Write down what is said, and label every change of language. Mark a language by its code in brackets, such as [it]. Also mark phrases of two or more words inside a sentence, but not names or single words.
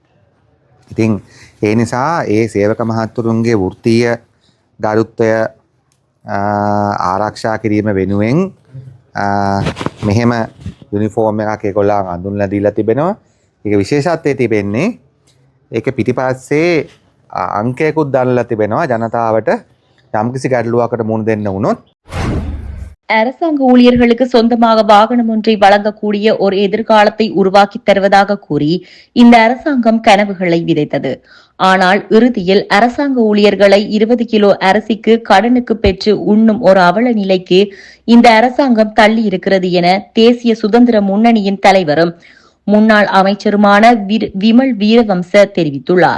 [si] ඉතින් ඒ නිසා ඒ සේවක මහතුරුන්ගේ වෘත්තීය ගරුත්වය ආරක්ෂා කිරීම වෙනුවෙන් මෙහෙම යුනිෆෝම් එකක් ඒගොල්ලන් අඳුන්ලා දීලා තිබෙනවා. ඒක විශේෂත්වයේ තිබෙන්නේ ඒක පිටිපස්සේ අංකයකුත් දාලා තිබෙනවා ජනතාවට යම්කිසි ගැටලුවකට මුහුණ දෙන්න වුණොත්. [ta] அரசாங்க ஊழியர்களுக்கு சொந்தமாக வாகனம் ஒன்றை வழங்கக்கூடிய ஒரு எதிர்காலத்தை உருவாக்கி தருவதாக கூறி இந்த அரசாங்கம் கனவுகளை விதைத்தது. ஆனால் இறுதியில் அரசாங்க ஊழியர்களை 20 கிலோ அரிசிக்கு கடனுக்கு பெற்று உண்ணும் ஒரு அவல நிலைக்கு இந்த அரசாங்கம் தள்ளி இருக்கிறது என தேசிய சுதந்திர முன்னணியின் தலைவரும் முன்னாள் அமைச்சருமான விமல் வீரவம்ச தெரிவித்துள்ளார்.